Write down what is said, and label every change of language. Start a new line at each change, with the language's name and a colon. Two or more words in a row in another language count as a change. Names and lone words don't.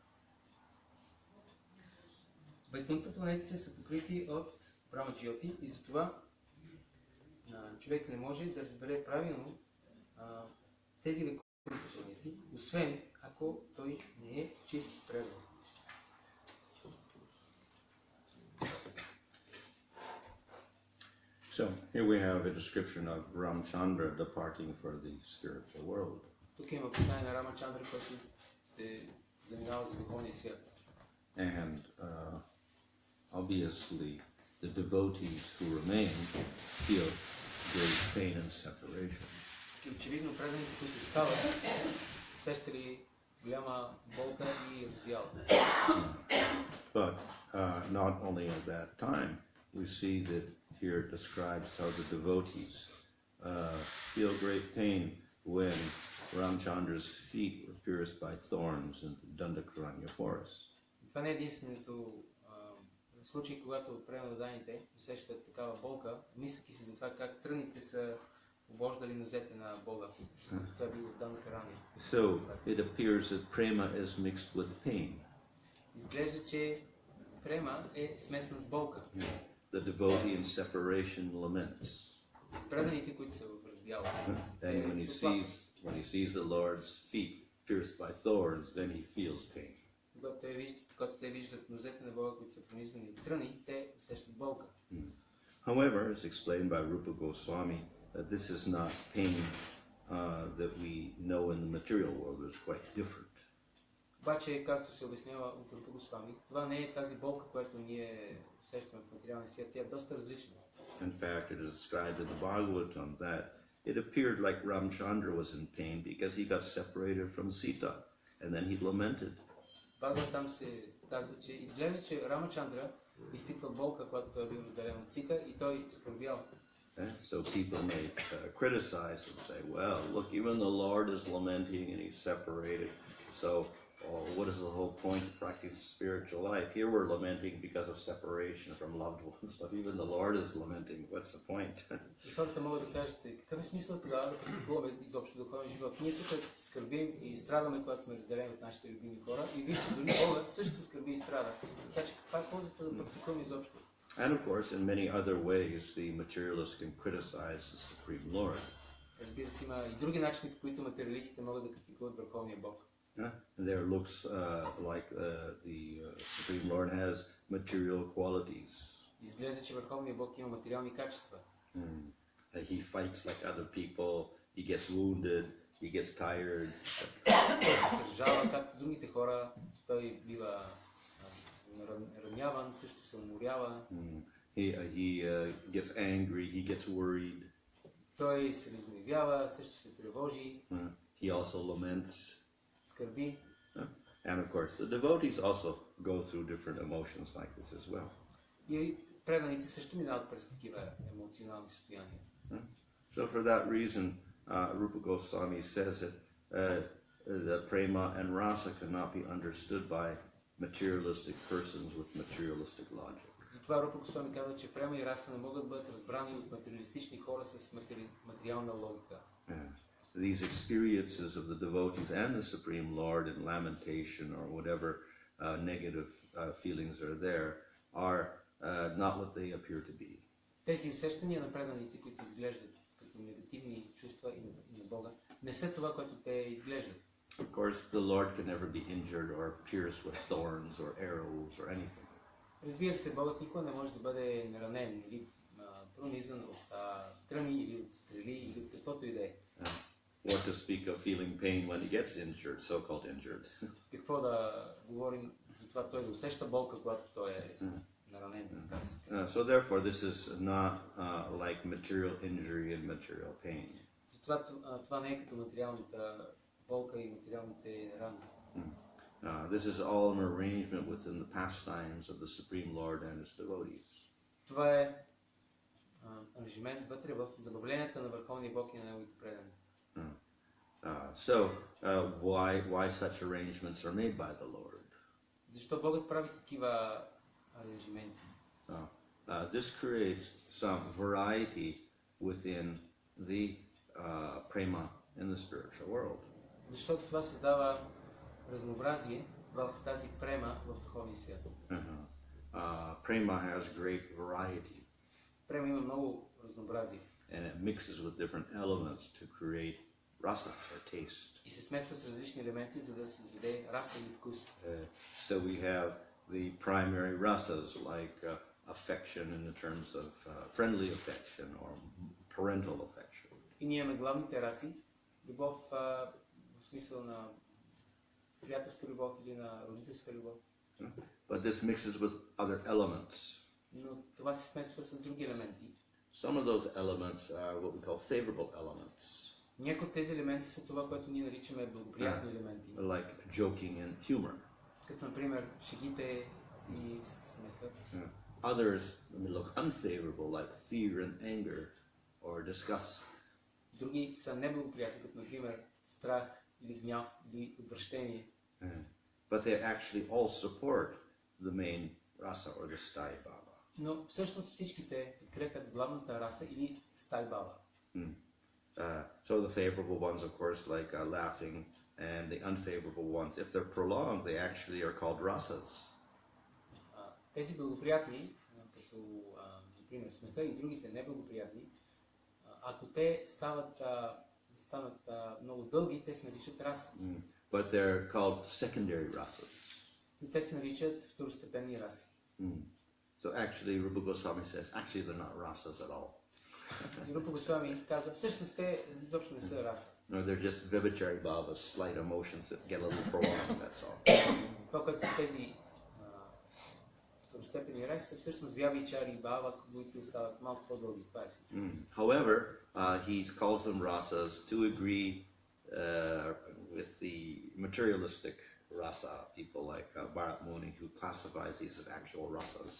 Bulgarian: Вайкунта планетите са покрити от Брама Джиоти и затова човек не може да разбере правилно тези Вайкунта планети, освен ако той не е чист предан.
English: So, here we have a description of Ramchandra departing for the spiritual world.
Bulgarian: Тук има описание на Рамачандра, който се заминава за духовния свят.
English: And obviously, the devotees who remain feel great pain and separation.
Bulgarian: И очевидно преданите, които стават, усещали голяма болка и раздяла.
English: But not only at that time, we see that here it describes how the devotees feel great pain when Ramchandra's feet were pierced by thorns in the Dandakaranya forest.
Bulgarian: Това не е единственото случай, когато преданите усещат такава болка, мислейки си за това как тръните са обождали нозете на Бога. Това е било в Данакарания.
English: So it appears that prema is mixed with pain.
Bulgarian: Изглежда, че према е смесена с болка.
English: The devotee in separation laments.
Bulgarian: Преданите, които са в раздяла.
English: And when he sees the Lord's feet pierced by thorns, then he feels pain.
Bulgarian: Когато те виждат нозете на Бога, които са пронизани от тръни, те усещат болка.
English: However, as explained by Rupa Goswami, that this is not pain that we know in the material world. It's quite different.
Bulgarian: Обаче, както се обяснява от Рупа Госвами, това не е тази болка, която ние усещаме в материалния свят. Тя е доста различна.
English: In fact, it is described in the Bhagavatam that it appeared like Ramchandra was in pain because he got separated from Sita, and then he lamented.
Bulgarian: Бхагаватам се казва, че изглежда, че Рамачандра изпитвал болка, когато той е бил разделен от Сита и той скърбял.
English: So people may criticize and say, well, look, even the Lord is lamenting and he's separated. So oh, what is the whole point of practicing spiritual life? Here we're lamenting because of separation from loved ones, but even the Lord is lamenting. What's the point?
Bulgarian: И хората могат да кажат, какъв е смисъл тогава да практикуваме изобщо духовен живот? Ние тук скърбим и страдаме, когато сме разделени от нашите любими хора. И вижте, дори Бога също скърби и страда. Така че каква е ползата да практикуваме изобщо?
English: And of course, in many other ways, the materialist can criticize the Supreme Lord.
Bulgarian: Разбира се, има и други начини, по които материалистите могат да критикуват Върховния Бог.
English: There looks like the Supreme Lord has material qualities.
Bulgarian: Изглежда, че Върховния Бог има материални качества.
English: He fights like other people. He gets wounded. He gets tired.
Bulgarian: Той се сражава, както другите хора. Той бива раняван, също се уморява.
English: He gets angry. He gets worried.
Bulgarian: Той се разгневява, също се тревожи.
English: He also ламents.
Bulgarian: Скърби.
English: And of course, the devotees also go through different emotions like this as well.
Bulgarian: И преданите също минават през такива емоционални състояния.
English: So for that reason, Rupa Goswami says that the prema and rasa cannot be understood by materialistic persons with materialistic logic.
Bulgarian: Затова Рупа Госвами казва, че према и раса не могат да бъдат разбрани от материалистични хора с материална логика.
English: These experiences of the devotees and the Supreme Lord in lamentation or whatever negative feelings are there are not what they appear to be.
Bulgarian: Тези усещания на преданите, които изглеждат като негативни чувства и на Бога, не са това, което те изглеждат.
English: Of course, the Lord can never be injured or pierced with thorns or arrows or anything.
Bulgarian: Разбира се, Богът никога не може да бъде наранен или пронизан от тръни или от стрели или от каквото и да е.
English: What to speak of feeling pain when he gets injured, so-called injured.
Bulgarian: Какво да говорим за това той да усеща болка, когато той е наранен, така да се каже.
English: So therefore, this is not like material injury and material pain.
Bulgarian: Затова това не е като материалната болка и материалните рани.
English: This is all an arrangement within the pastimes of the Supreme Lord and his devotees.
Bulgarian: Това е ангажимент вътре в забавленията на Върховния Бог и на неговите предани.
English: So why such arrangements are made by the Lord?
Bulgarian: Защо Богът прави такива аранжименти?
English: This creates some variety within the prema in the spiritual world.
Bulgarian: Защото това създава разнообразие в тази према в духовния свят.
English: Prema has great variety.
Bulgarian: Према има много разнообразие.
English: And it mixes with different elements to create rasa or taste.
Bulgarian: И се смесва с различни елементи, за да се създаде раса или вкус.
English: So we have the primary rasas like affection in the terms of friendly affection or parental affection.
Bulgarian: И ние имаме главните раси, любов в смисъл на приятелска любов или на родителска любов.
English: But this mixes with other elements.
Bulgarian: Но това се смесва с други елементи.
English: Some of those elements are what we call favorable elements.
Bulgarian: Някои от тези елементи са това, което ние наричаме благоприятни елементи.
English: Like joking and humor.
Bulgarian: Като например шегите и смеха.
English: Others look unfavorable like fear and anger or disgust.
Bulgarian: Други са неблагоприятни, като например страх или гняв или отвращение.
English: But they actually all support the main rasa or the
Sanskrit: स्थायी भाव.
Bulgarian: Но всъщност всичките подкрепят главната раса или
Sanskrit: स्थायी भाव.
English: So the favorable ones, of course, like laughing, and the unfavorable ones, if they're prolonged, they actually are called rasas.
Bulgarian: Тези благоприятни, като например смеха и другите неблагоприятни, ако те станат много дълги, те се наричат раси.
English: But they're called secondary rasas.
Bulgarian: И те се наричат второстепенни раси.
English: So actually, Rupa Goswami says, actually they're not rasas at all.
Bulgarian: И Рупа Госвами казва, всъщност те изобщо не са раса.
English: No, they're just
Sanskrit: व्यभिचारी भावाः,
English: slight emotions that get a little prolonged, that's all.
Bulgarian: Това, което тези второстепенни раси са всъщност вявичари и бава, които стават малко по-дълги. Това е всичко.
English: However, he calls them rasas to agree with the materialistic rasa people like Bharat Muni, who classifies these as actual rasas.